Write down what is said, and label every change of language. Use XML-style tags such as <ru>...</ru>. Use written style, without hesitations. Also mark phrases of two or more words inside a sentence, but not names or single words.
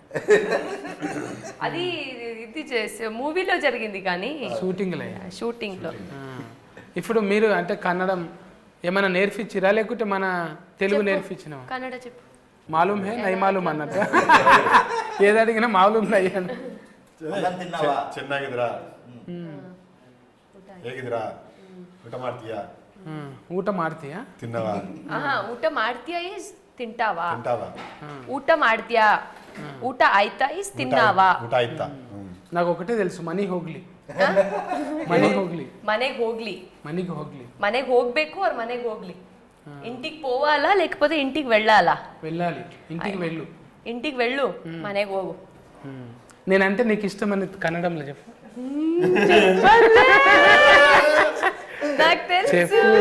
<te>అది ఇది మూవీలో జరిగింది కానీ షూటింగ్లో. ఇప్పుడు మీరు అంటే కన్నడం ఏమైనా నేర్పించిరా లేకుంటే మన తెలుగు నేర్పించినా? కన్నడ చెప్పు.</te> <hi>मालूम है नहीं मालूम</hi> <te>అన్నట్టు ఏది అడిగినా</te> <hi>मालूम नहीं</hi> <te>అన్న.</te> <kn>ಚೆನ್ನಾಗಿದ್ರಾ ಹೇಗಿದ್ರಾ ಊಟ ಮಾಡ್ತೀಯಾ ಊಟ ಮಾಡ್ತೀಯಾ</kn> <te>తిన్నావా</te> <kn>ಊಟ ಮಾಡ್ತೀಯಾ</kn> <te>ఈస్ తింటావా తింటావా</te> <kn>ಊಟ ಮಾಡ್ತೀಯಾ ಊಟ ಆಯ್ತಾ</kn> <te>ఈస్ తిన్నావా</te> <kn>ಊಟ ಆಯ್ತಾ.</kn> <te>నాకు ఒకటే తెలుసు, మనీ</te> <kn>ಹೋಗ್ಲಿ ಮನೆಗೆ ಹೋಗ್ಬೇಕು ಅವ್ರ ಮನೆಗೆ ಹೋಗ್ಲಿ.</kn> <te>ఇంటికి పోవాలా లేకపోతే ఇంటికి వెళ్ళాలా? వెళ్ళాలి. ఇంటికి వెళ్ళు</te> <kn>మನೆಗೆ ಹೋಗು.</kn> <te>నేనంటే నీకు ఇష్టమని కన్నడంలో చెప్పు. నాకు తెలుసు.</te>